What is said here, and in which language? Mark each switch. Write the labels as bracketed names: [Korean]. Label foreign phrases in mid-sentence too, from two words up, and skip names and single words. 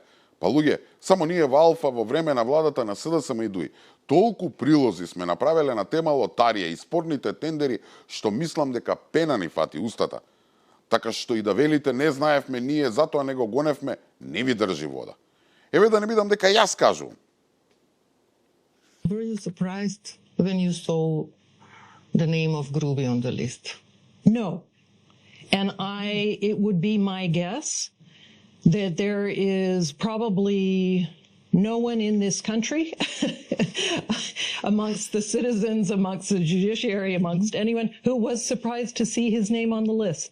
[Macedonian] Па луѓе, само ние во Алфа во време на владата на СДСМ и ДУИ толку прилози сме направиле на тема Лотарија и спорните тендери што мислам дека пена ни фати устата. Така што и да велите не знаевме ние, затоа не го гоневме, не ви држи вода. Еве да не бидам дека јас кажувам. [English] Were you surprised when you saw the name of Grubi on the list? No. And it would be my guess that there is probably no one in this country amongst the citizens, amongst the judiciary, amongst anyone who was surprised to see his name on the list.